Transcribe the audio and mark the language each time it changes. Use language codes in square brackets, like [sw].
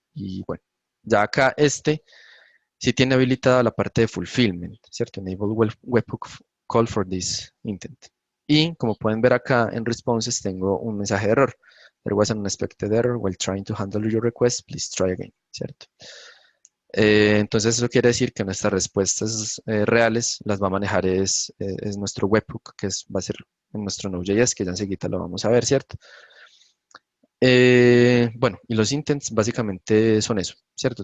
[es] Y bueno, ya acá sí tiene habilitada la parte de fulfillment, ¿cierto? [en] Enable webhook call for this intent. [es] Y como pueden ver acá en responses tengo un mensaje de error. [en] There was an unexpected error while trying to handle your request. Please try again, [es] ¿cierto? Entonces eso quiere decir que nuestras respuestas reales las va a manejar es nuestro webhook, va a ser en nuestro Node.js, que ya enseguida lo vamos a ver, ¿cierto? Bueno, y los intents básicamente son eso, ¿cierto?